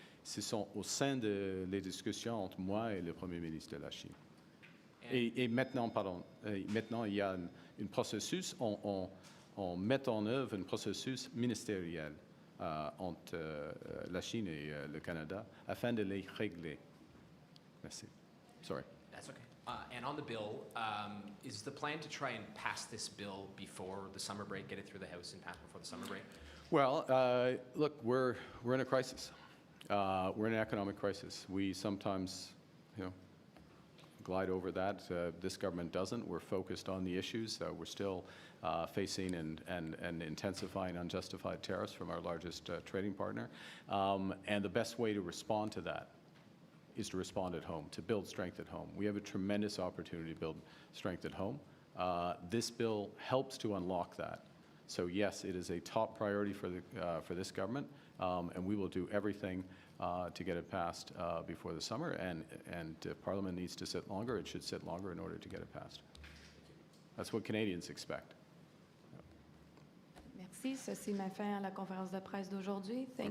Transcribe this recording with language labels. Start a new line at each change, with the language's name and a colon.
French: Ce sont au sein des discussions entre moi et le Premier ministre de la Chine. Et maintenant, maintenant, il y a un processus, on met en œuvre un processus ministériel entre la Chine et le Canada afin de les régler. Merci.
English: Sorry. That's okay. And on the bill, is the plan to try and pass this bill before the summer break, get it through the House and pass before the summer break? Well, look, we're in a crisis. We're in an economic crisis. We sometimes, glide over that. This government doesn't. We're focused on the issues. We're still facing and intensifying unjustified tariffs from our largest trading partner. And the best way to respond to that is to respond at home, to build strength at home. We have a tremendous opportunity to build strength at home. This bill helps to unlock that. So yes, it is a top priority for this government, and we will do everything to get it passed before the summer. And Parliament needs to sit longer. It should sit longer in order to get it passed. That's what Canadians expect.
French: Merci. Ceci met fin à la conférence de presse d'aujourd'hui.
English: Thank